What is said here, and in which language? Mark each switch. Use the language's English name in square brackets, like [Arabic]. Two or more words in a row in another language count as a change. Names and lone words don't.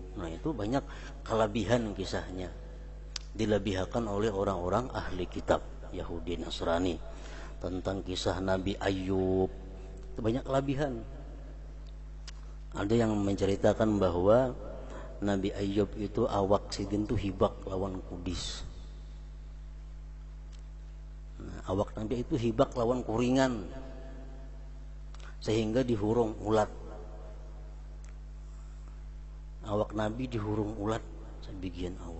[Indonesian] Nah itu banyak kelebihan kisahnya, dilebihkan oleh orang-orang ahli kitab Yahudi Nasrani. Tentang kisah Nabi Ayub itu banyak kelebihan. [Banjar] Ada yang menceritakan bahwa Nabi Ayub itu awak sidin itu hibak lawan kudis. Nah, awak Nabi itu hibak lawan kuringan, sehingga dihurung ulat. Awak Nabi dihurung ulat sebagian awak.